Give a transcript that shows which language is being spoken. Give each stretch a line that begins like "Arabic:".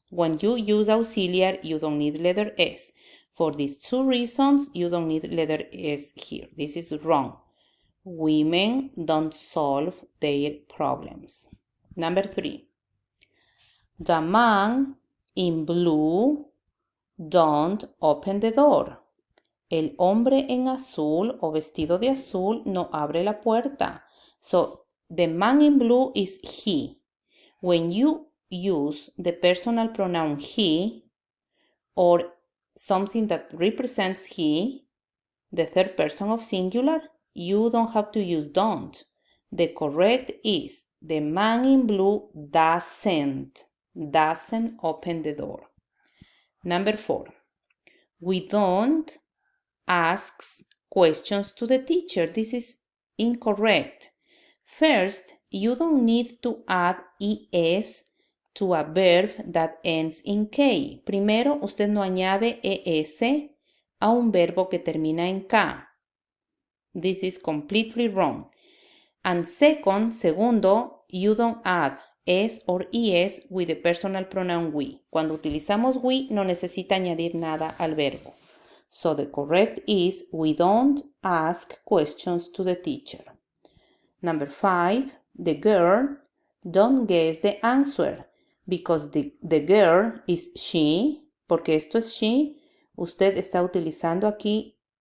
English: When you use auxiliary, you don't need letter S. For these two reasons, you don't need letter S here. This is wrong. Women don't solve their problems. Number 3. The man in blue don't open the door.
Spanish: El hombre en azul o vestido de azul no abre la puerta.
English: So the man in blue is he. When you use the personal pronoun he or something that represents he, the third person of singular, you don't have to use don't. The correct is the man in blue doesn't open the door. Number 4, we don't ask questions to the teacher. This is incorrect. First, you don't need to add es to a verb that ends in K.
Spanish: Primero, usted no añade es a un verbo que termina en K.
English: This is completely wrong. And segundo, you don't add es or es with the personal pronoun we.
Spanish: Cuando utilizamos we, no necesita añadir nada al verbo.
English: So the correct is we don't ask questions to the teacher. Number 5, the girl don't guess the answer because the girl is she,
Spanish: porque esto es she. Usted está utilizando aquí